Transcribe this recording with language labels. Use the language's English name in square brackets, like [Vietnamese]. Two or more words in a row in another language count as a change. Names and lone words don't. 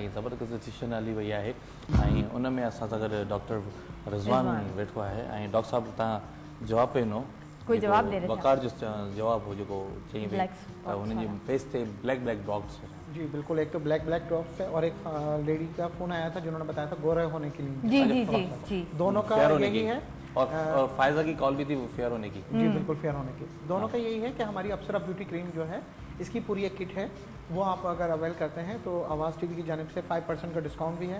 [Sindhi] ऐं ज़बरदस्त सेशन हली वई आहे, ऐं उन में असां सां गॾु डॉक्टर रिज़वान वेठो आहे। ऐं डॉक्टर साहब तव्हां जवाबु पे ॾिनो, [Urdu] کوئی جواب دے رہے تھے? [Sindhi] वकार जो जवाब हो जेको चई हुई हुननि जी फेस ते [English] black black dots. [Urdu] جی بالکل، ایک تو [English] black drops [Urdu] ہے اور ایک لیڈی کا فون آیا تھا جنہوں نے بتایا تھا گورے ہونے کے لیے. جی جی جی جی دونوں کا یہی ہے. اور فائزہ کی کال بھی تھی فیئر ہونے کی. جی بالکل فیئر ہونے کی. دونوں کا یہی ہے کہ ہماری اپسرا بیوٹی کریم جو ہے اس کی پوری ایک کٹ ہے وہ آپ اگر اویل کرتے ہیں تو آواز ٹی وی کی جانب سے 5% کا ڈسکاؤنٹ بھی ہے